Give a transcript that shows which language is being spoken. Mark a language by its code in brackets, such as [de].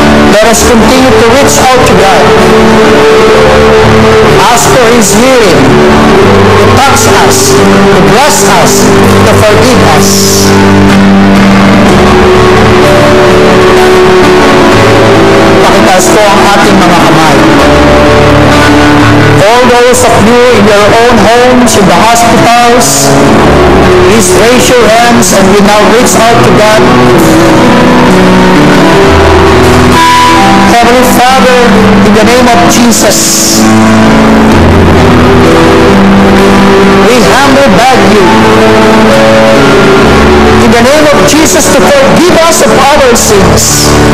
[en] Let us continue to reach out to God. Ask for His healing, to touch us, to bless us, to forgive us. [tl] Pakitaas po ang ating mga kamay. [en] All those of you in your own homes, in the hospitals, please raise your hands and we now reach out to God. Heavenly Father, in the name of Jesus, we humbly beg you, in the name of Jesus, to forgive us of our sins.